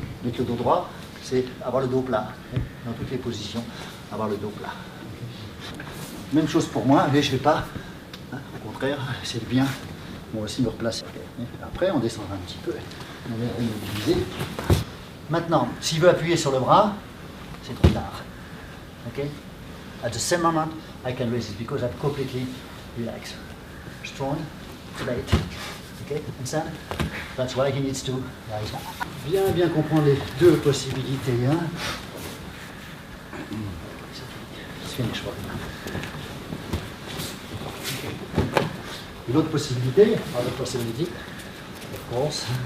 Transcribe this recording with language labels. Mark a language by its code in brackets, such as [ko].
[fr] Mettre le dos droit, c'est avoir le dos plat. Dans toutes les positions, avoir le dos plat. Même chose pour moi, mais je ne vais pas, hein, au contraire, essayer de bien, moi aussi, me replacer. Après, on descendra un petit peu. On va remobiliser. Maintenant, s'il veut appuyer sur le bras, c'est trop tard. [en] Okay? At the same moment, I can raise it because I'm completely relaxed. Strong, late. Okay, understand? That's why he needs to rise up. [fr] Bien comprendre les deux possibilités. Hein? [en] It's finished for him. [fr] Une autre possibilité, [en] other possibility, of course.